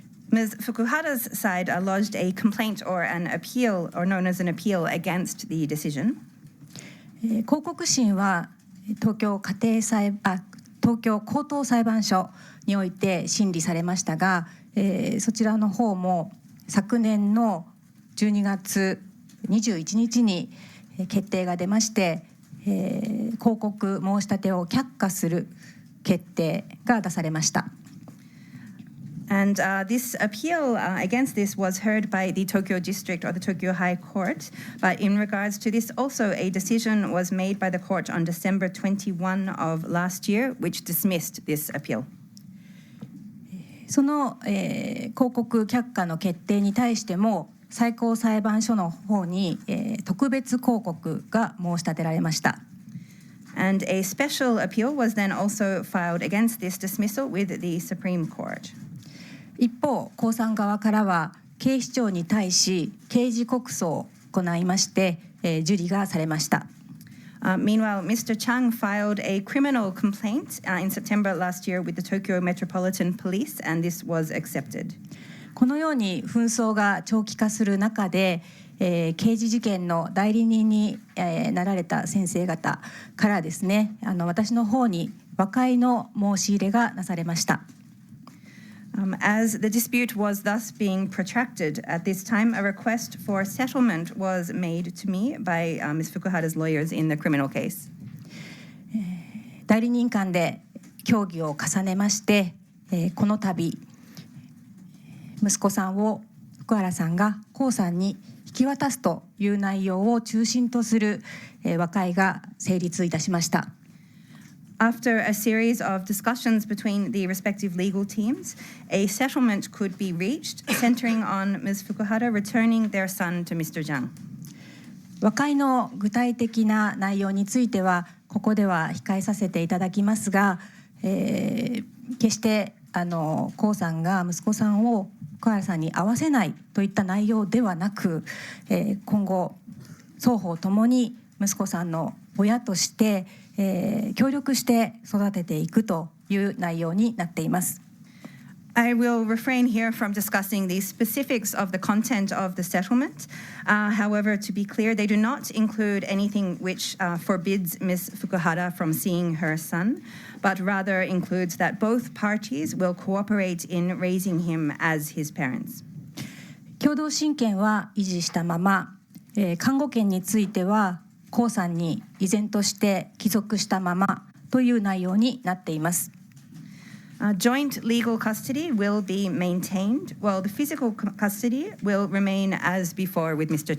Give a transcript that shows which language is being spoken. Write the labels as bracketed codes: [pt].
[en] Ms. Fukuhara's side lodged a complaint or an appeal, or known as an appeal, against the decision. [ja] 抗告審は東京東京高等裁判所において審理されましたが、そちらの方も昨年の12月21日に決定が出まして、広告申し立てを却下する決定が出されました。 [en] And this appeal against this was heard by the Tokyo District or the Tokyo High Court. But in regards to this, also a decision was made by the court on December 21 of last year, which dismissed this appeal. [ja] その、広告却下の決定に対しても最高裁判所の方に、特別抗告が申し立てられました。 [en] And a special appeal was then also filed against this dismissal with the Supreme Court. [ja] 一方、江さん側からは警視庁に対し刑事告訴を行いまして、受理がされました。 [en] Meanwhile, Mr. Chang filed a criminal complaint in September last year with the Tokyo Metropolitan Police, and this was accepted. [ja] このように紛争が長期化する中で、刑事事件の代理人に、なられた先生方からですね、私の方に和解の申し入れがなされました。 [en] As the dispute was thus being protracted, at this time, a request for settlement was made to me by Ms. Fukuhara's lawyers in the criminal case. [ja] 代理人間で協議を重ねまして、この度、息子さんを福原さんが江さんに引き渡すという内容を中心とする、和解が成立いたしました。 [en] After a series of discussions between the respective legal teams, a settlement could be reached, centering on Ms. Fukuhara returning their son to Mr. Zhang. [ja] 和解の具体的な内容についてはここでは控えさせていただきますが、決して江さんが息子さんを福原さんに会わせないといった内容ではなく、今後双方ともに息子さんの親として、協力して育てていくという内容になっています。 [en] I will refrain here from discussing the specifics of the content of the settlement. However, to be clear, they do not include anything which forbids Ms. Fukuhara from seeing her son, but rather includes that both parties will cooperate in raising him as his parents. [ja] 共同親権は維持したまま、監護権については江さんに依然として帰属したままという内容になっています。 [en] Joint legal custody will be maintained, while the physical custody will remain as before with Mr.